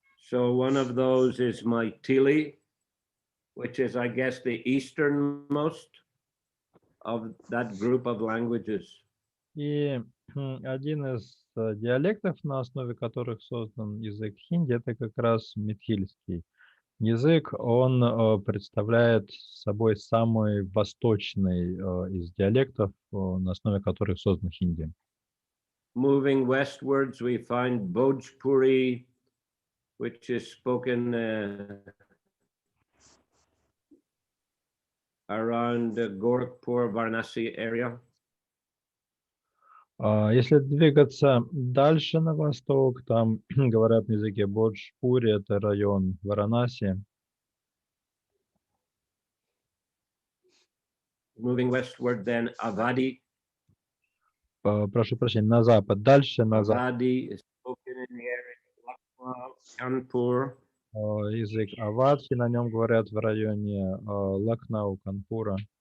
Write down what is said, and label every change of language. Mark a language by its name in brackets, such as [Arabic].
[English] So one of those is Maithili, which is, I guess, the easternmost of that group of languages. [Russian] И один из диалектов, на основе которых создан язык хинди, это как раз митхильский язык. Он представляет собой самый восточный из диалектов, на основе которых создан хинди. [English] Moving westwards, we find Bhojpuri, which is spoken around the Gorakhpur, Varanasi area. [Russian] Если двигаться дальше на восток, там говорят на языке Боджпури, это район Варанаси. [English] Moving westward, then Avadi. [Russian] Прошу прощения, на запад. Дальше на запад. [English] Avadi is spoken in the area of Lucknow, Kanpur. [Russian] Язык авадхи, на нем говорят в районе Лакнау, Канпура.